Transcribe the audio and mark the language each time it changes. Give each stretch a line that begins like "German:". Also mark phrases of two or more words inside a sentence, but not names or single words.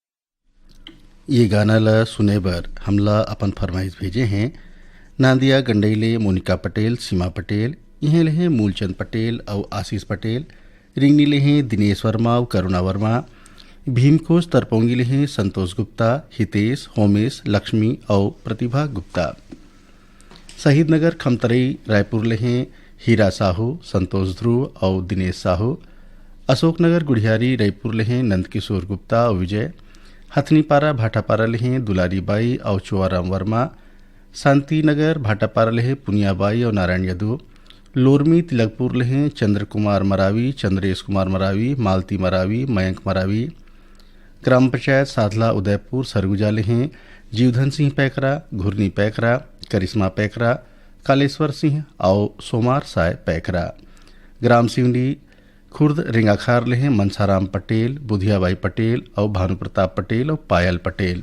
Chhattisgarhi: ये गाना ला सुने बर हमला अपन फरमाइश भेजे हैं नांदिया गंडईले मोनिका पटेल, सीमा पटेल, यहाँ ले हैं मूलचंद पटेल और आशीष पटेल, रिंगनी ले हैं दिनेश वर्मा और करुणा वर्मा, भीमकोच तरपोंगी ले हैं संतोष गुप्ता, हितेश, होमेश, लक्ष्मी और प्रतिभा गुप्ता। शहीद नगर खमतरई रायपुर ले हैं हीरा साहू, संतोष ध्रुव और दिनेश साहू। अशोकनगर गुढ़ियारी रायपुर ले हैं नंदकिशोर गुप्ता और विजय। हथनीपारा भाटापारा ले हैं दुलारी बाई और चुआराम वर्मा। शांति नगर भाटापारा ले हैं पुनियाबाई और नारायण यदु। लोरमी तिलकपुर ले हैं चंद्र कुमार मरावी, चंद्रेश कुमार मरावी, मालती मरावी, मयंक मरावी। ग्राम पंचायत साधला उदयपुर सरगुजा ले हैं जीवधन सिंह पैकरा, घुरनी पैकरा, करिश्मा पैकरा, कालेश्वर सिंह और सोमार साय पैकरा। ग्राम सिवनी खुर्द रिंगाखार ले हैं मनसाराम पटेल, बुधियाबाई पटेल और भानु प्रताप पटेल और पायल पटेल।